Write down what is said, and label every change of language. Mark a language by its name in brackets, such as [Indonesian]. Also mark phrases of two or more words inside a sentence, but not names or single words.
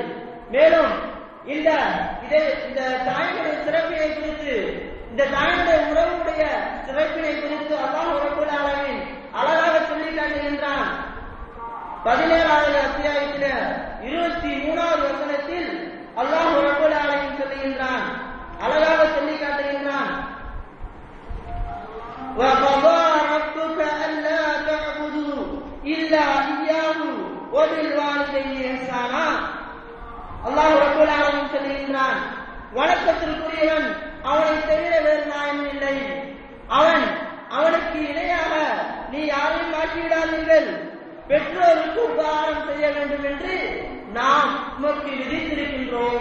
[Tamil] மேலும் இந்த தாயினுடைய சிறப்பினை குறித்து, இந்த தாயினுடைய உறவுடைய சிறப்பினை குறித்து [Arabic] الله رب العالمين [Tamil] அழகாக சொல்லி காட்டுகின்றான். 17வது அத்தியாயத்தில் 23வது வசனத்தில் [Arabic] الله رب العالمين [Tamil] சொல்லுகின்றான், அழகாக சொல்லி காட்டுகின்றான், [Arabic] وَقَضَى رَبُّكَ أَلَّا تَعْبُدُوا إِلَّا إِيَّاهُ وَبِالْوَالِدَيْنِ إِحْسَانًا. الله رب العالمين [Tamil] சொல்லுகின்றான், வணக்கத்திற்குரியவன் அவனை தவிர வேறு நாயனும் இல்லை. அவனுக்கு இணையாக நீ யாரையும் மாற்றிவிடாதீர்கள். பெற்றோருக்கு உபகாரம் செய்ய வேண்டும் என்று நாம் உமக்கு விதித்திருக்கின்றோம்.